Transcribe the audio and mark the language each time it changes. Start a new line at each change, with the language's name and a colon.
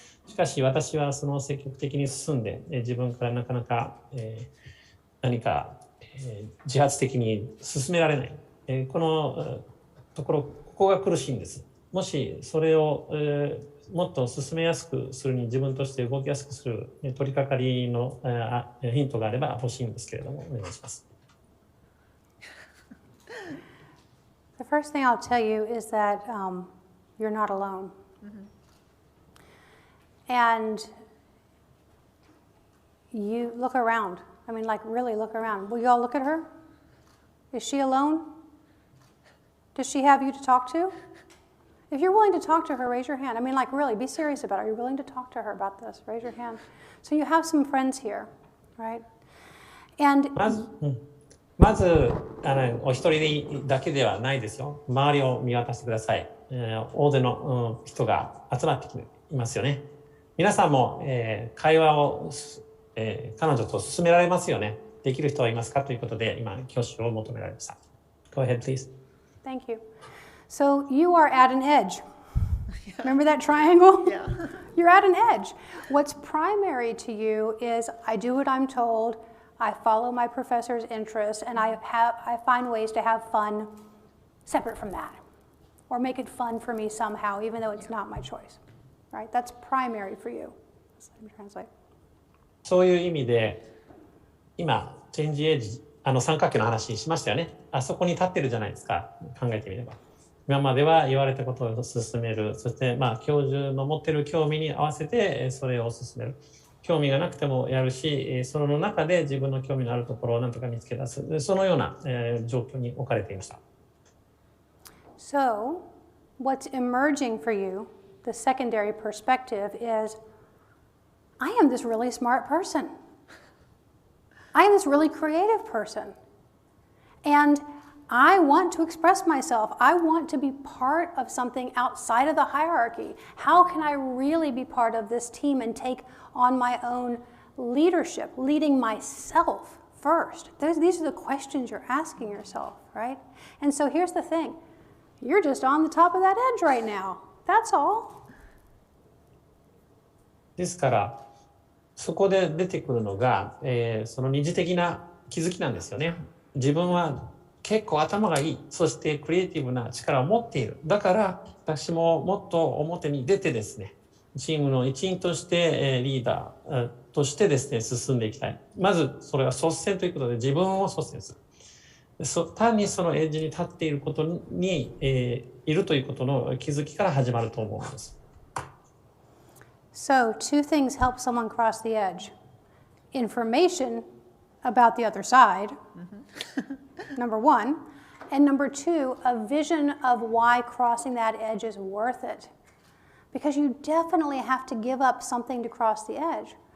Japanese: しかし私はその積極的に進んで、自分からなかなか、何か自発的に進められない、このところ、ここが苦しいんです。もしそれを、もっと進めやすくするに、自分として動きやすくする取り掛かりのヒントがあれば欲しいんですけれども、お願いします。
English: The first thing I'll tell you is that you're not alone. And you look around. I mean, like, really look around. Will you all look at her? Is she alone? Does she have you to talk to? If you're willing to talk to her, raise your hand. I mean, like, really, be serious about it. Are you willing to talk to her about this? Raise your hand. So you have some friends here, right? And
Japanese: まずお一人だけではないですよ。周りを見渡してください。大勢の、人が集まってきていますよね。皆さんも、会話を、彼女と進められますよね。できる人はいますかということで、今、挙手を求められました。
English: Go ahead, please. thank you. So you are at an edge. Remember that triangle? Yeah. You're at an edge. What's primary to you is I do what I'm told, I follow my professor's interests, and I find ways to have fun separate from that, or make it fun for me somehow, even though it's not my choice. Right? That's primary for you. Let me translate.
Japanese: そういう意味で、今、チェンジエッジ、三角形の話しましたよね。あそこに立ってるじゃないですか。考えてみれば。今までは言われたことを進める。そして、教授の持ってる興味に合わせて、それを進める。興味がなくてもやるし、その中で自分の興味のあるところを何とか見つけ出す。そのような、状況に置かれていました。
English: So, what's emerging for you, the secondary perspective is, I am this really smart person. I am this really creative person. And I want to express myself. I want to be part of something outside of the hierarchy. How can I really be part of this team and take on my own leadership, leading myself first? These are the questions you're asking yourself, right? And so here's the thing. You're just on the top of that edge right now. That's all.
Japanese: ですから、そこで出てくるのが、その二次的な気づきなんですよね。自分は結構頭がいい、そしてクリエイティブな力を持っている。だから私ももっと表に出てですね、チームの一員としてリーダーとしてですね、進んでいきたい。まずそれは率先ということで自分を率先する。単にそのエッジに立っていることに、いるということの気づきから始まると思うんです。
English: So, two things help someone cross the edge. Information about the other side, number one. And number two, a vision of why crossing that edge is worth it. Because you definitely have to give up something to cross the edge.